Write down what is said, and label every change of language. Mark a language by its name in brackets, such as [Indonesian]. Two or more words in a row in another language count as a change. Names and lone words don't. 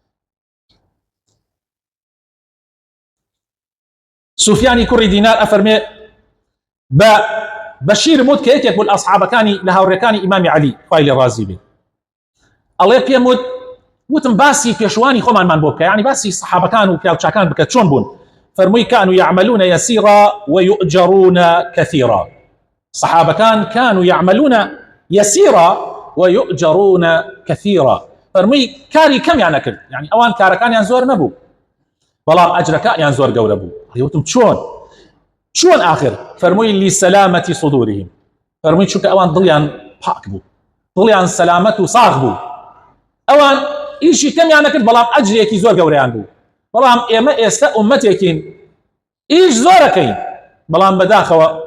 [Central Kurdish] سوفیانی کوڕی دینار ئەفەرمێ بە بەشیر وت کە یەکێک بوو ئەصحابەکانی لە هاوڕێکانی ئیمامی عەلی خوای لێ ڕازی بێ ئەڵێ پێم وتم باسی پێشوانی خۆمانمان بۆ بکە یعنی باسی سەحابەکان و پیاوچاکان بکە چۆن بوون فەرمووی [Arabic] كانوا يعملون يسيرا ويؤجرون كثيرا [Central Kurdish] صحابەکان [Arabic] كانوا يعملون يسيرا ويؤجرون كثيرا [Central Kurdish] فەرمووی کاری کەمیان نەکرد يعني ئەوان کارەکانیان زۆر نەبوو بەڵام ئەجرەکانیان زۆر گەورە بوو وتم چۆن آخر فەرمووی [Arabic] لسلامة صدورهم [Central Kurdish] فەرمووی چونکە ئەوان دڵیان پاک بوو دڵیان سەلامەت و ساغ بوو ئەوان ئیشی کەمیان نەکرد بەڵام ئەجرێکی زۆر گەورەیان بوو بەڵام ئێمە ئێستا ئومەتێکین ئیش زۆرەکەین بەڵام بەداخەوە